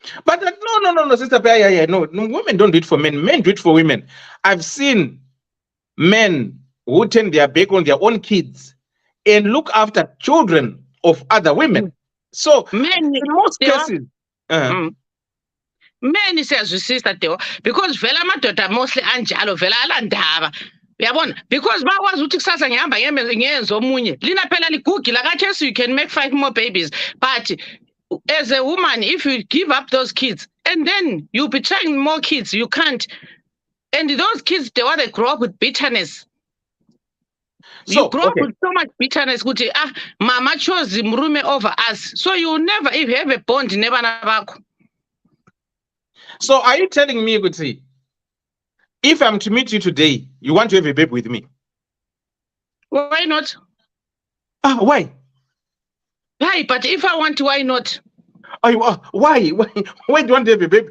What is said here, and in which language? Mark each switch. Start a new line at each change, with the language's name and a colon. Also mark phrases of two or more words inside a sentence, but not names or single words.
English: But no, sister. Yeah, no. Women don't do it for men. Men do it for women. I've seen men who turn their back on their own kids and look after children of other women. So Men, in most they are- cases, men siyazwisisa Theo, because
North Ndebele: vele amadoda
English: mostly
North Ndebele: anjalo vele alandaba uyabona,
English: because
North Ndebele: bakwazi ukuthi kusasa ngihamba ngiyenza omunye lina phela ligugile akathesi
English: you can make 5 more babies, but as a woman if you give up those kids and then you'll be trying more kids, you can't, and those kids they grow up with bitterness. You grow up with so much bitterness ukuthi mama chose mrume over us, so you never even have a bond
North Ndebele: nebana bakho.
English: So are you telling me, Guti, if I'm to meet you today, you want to have a baby with me? Why not? Why? Why? But if I want to, why not? Why? Why do you want to have a baby?